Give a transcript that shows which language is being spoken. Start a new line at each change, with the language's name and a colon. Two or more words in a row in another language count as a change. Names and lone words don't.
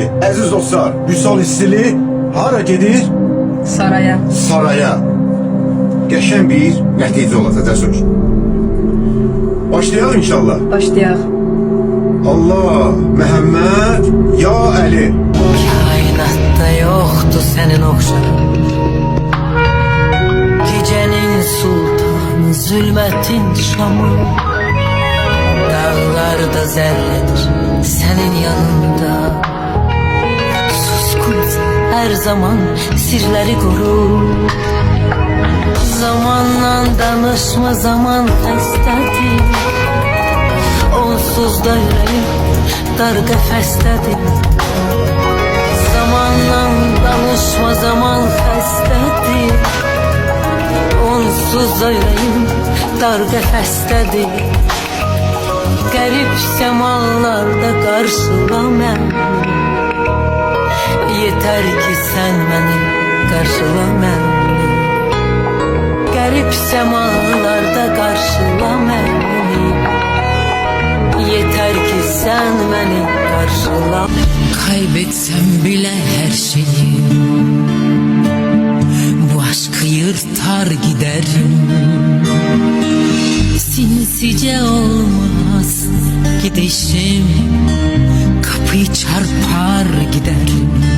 Azerbaijani: Əziz dostlar, Vüsal istili hara gedir? Saraya. Saraya. Qəşəng bir nəticə olacaq Cəsur. Başlayaq inşallah. Başlayaq. Allah, Məhəmməd, ya Əli.
Turkish: Kainatta yoktu senin okşarın. Gecenin sultanı, zulmetin şamı. Dağlarda zerredir senin yanında. Suskunsa her zaman sirleri koru.
Azerbaijani: Zamanla danışma, zaman xəstədir. Onsuz da yüreğim dar qəfəsdədir. Zamanla danışma, zaman xəstədir. Onsuz da yüreğim dar qəfəsdədir. Qərib səmalarda qarşıla məni.
Turkish: Yeter ki sen
Azerbaijani: məni qarşıla məni. Qərib səmalarda qarşıla məni.
Turkish: Yeter ki sen beni karşıla. Kaybetsem bile her şeyi, bu aşkı yırtar giderim. Sinsice olmaz gidişim, kapıyı çarpar giderim.